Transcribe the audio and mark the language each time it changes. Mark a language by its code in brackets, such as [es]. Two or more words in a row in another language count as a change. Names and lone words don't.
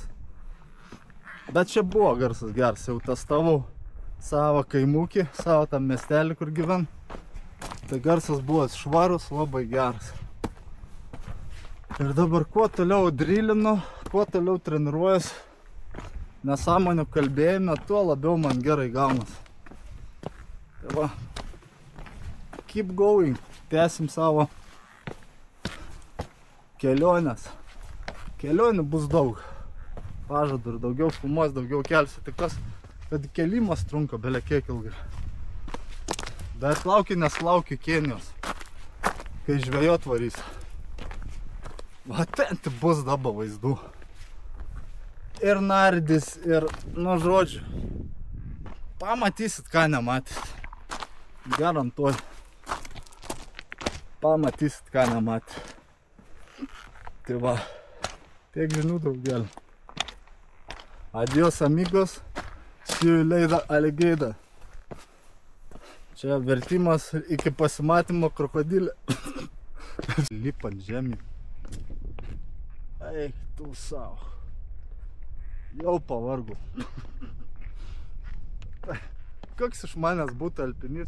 [lt] Bet čia buvo garsas geras. Jau testavau savo kaimukį, savo tam miestelį, kur gyven. Tai garsas buvo švarus, labai geras. Ir dabar kuo toliau drylinu, kuo toliau treniruojas, nesąmonių kalbėjime, tuo labiau man gerai gaunas. Tai va, [en] keep going, [lt] tęsim savo kelionės. Kelionių bus daug. Pažadu ir daugiau filmuos, daugiau kelsiu. Tik tas, kad kelimas trunka belia kiek ilgai. Bet laukiu, nes laukiu Kenijos, kai žvejot varys. Va, ten bus dabar vaizdų. Ir nardys, ir, žodžiu. Pamatysit, ką nematysit. Garantuoju. Pamatysit, ką nematysit. Tai va, tiek žinių daugelį. [es] Adios, amigos. [en] See you later, alligator. [lt] Čia vertimas iki pasimatymo krokodilė. Lipant žemyn. Eik tu savo. Jau pavargau. Koks iš manęs būtų alpinis?